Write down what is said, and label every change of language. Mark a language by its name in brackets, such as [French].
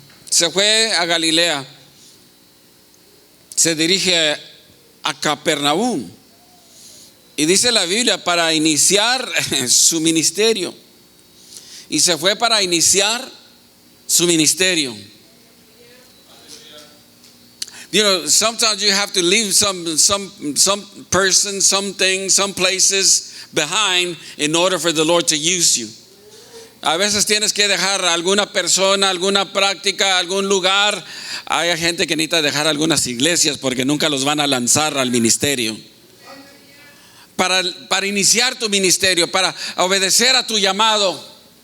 [Spanish] Se fue a Galilea. Se dirige a Capernaum. Y dice la Biblia, para iniciar su ministerio. Y se fue para iniciar su ministerio. [English] You know, sometimes you have to leave some person, something, some places behind in order for the Lord to use you. [Spanish] A veces tienes que dejar a alguna persona, alguna práctica, algún lugar. Hay gente que necesita dejar algunas iglesias porque nunca los van a lanzar al ministerio. para iniciar tu ministerio, para obedecer a tu llamado.